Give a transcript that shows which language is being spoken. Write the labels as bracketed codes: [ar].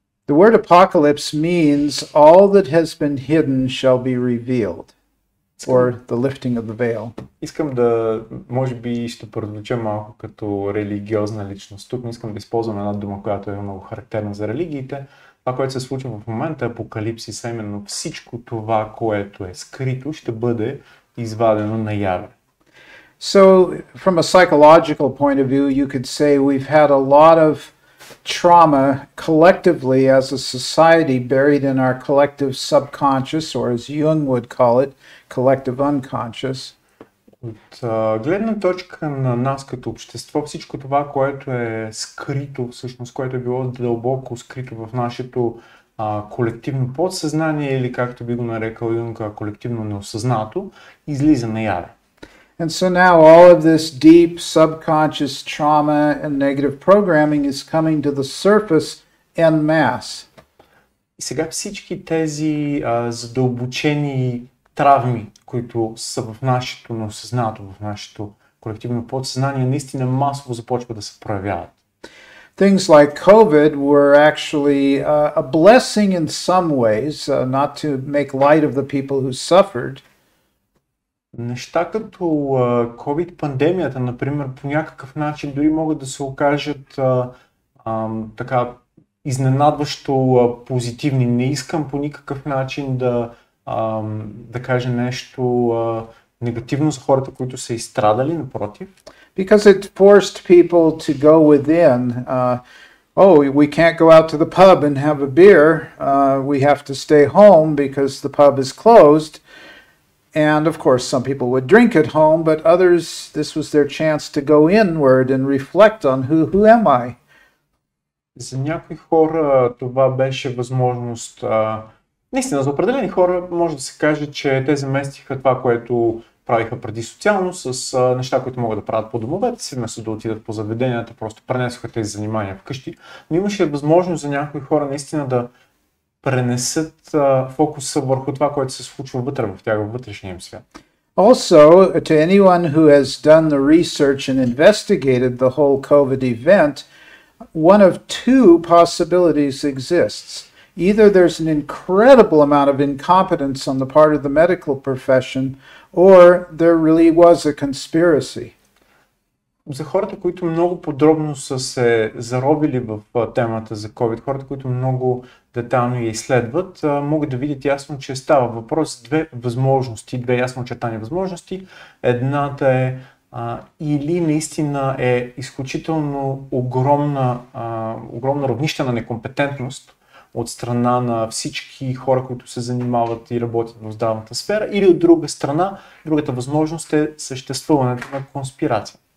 [en] The word apocalypse means all that has been hidden shall be revealed, or the lifting of the veil. [bg] Искам да, може би ще прозвуча малко като религиозна личност. Тук не искам да използвам една дума, която е много характерна за религиите. Това, което се случва в момента, апокалипсис, а именно всичко това, което е скрито, ще бъде извадено наяве. [en] So, from a psychological point of view, you could say we've had a lot of trauma collectively as a society buried in our collective subconscious, or as Jung would call it, collective unconscious. [bg] От гледна точка на нас като общество, всичко това, което е скрито, всъщност, което е било дълбоко скрито в нашето колективно подсъзнание или както би го нарекал Юнг, колективно неосъзнато, излиза наяве. [en] And so now all of this deep subconscious trauma and negative programming is coming to the surface en masse. [bg] И сега всички тези задълбочени травми, които са в нашето неосъзнато, в нашето колективно подсъзнание, наистина масово започват да се проявяват. [en] Things like COVID were actually a blessing in some ways, not to make light of the people who suffered. [bg] Неща като COVID-пандемията, например, по някакъв начин дори могат да се окажат така изненадващо позитивни. Не искам по никакъв начин да кажа нещо негативно за хората, които са изстрадали, напротив. [en] Because it forced people to go within. Oh, we can't go out to the pub and have a beer. We have to stay home because the pub is closed. And of course, some people would drink at home, but others, this was their chance to go inward and reflect on who am I? [bg] За някои хора това беше възможност. Наистина, за определени хора може да се каже, че те заместиха това, което правиха преди социално, с неща, които могат да правят по домовете си, вместо да отидат по заведенията, просто пренесоха тези занимания вкъщи. Но имаше възможност за някои хора наистина да пренесат фокуса върху това, което се случва вътре в тях, във вътрешния им свят. [en] Also, to anyone who has done the research and investigated the whole COVID event, one of two possibilities exists. Either there's an incredible amount of incompetence on the part of the medical profession, or there really was a conspiracy. [bg] За хората, които много подробно са се заробили в темата за COVID, хората, които много детайлно я изследват, могат да видят ясно, че става въпрос за две възможности, две ясно очертани възможности. Едната е или наистина е изключително огромна равнище на некомпетентност от страна на всички хора, които се занимават и работят в здравната сфера, или от друга страна, другата възможност е съществуването на конспирация.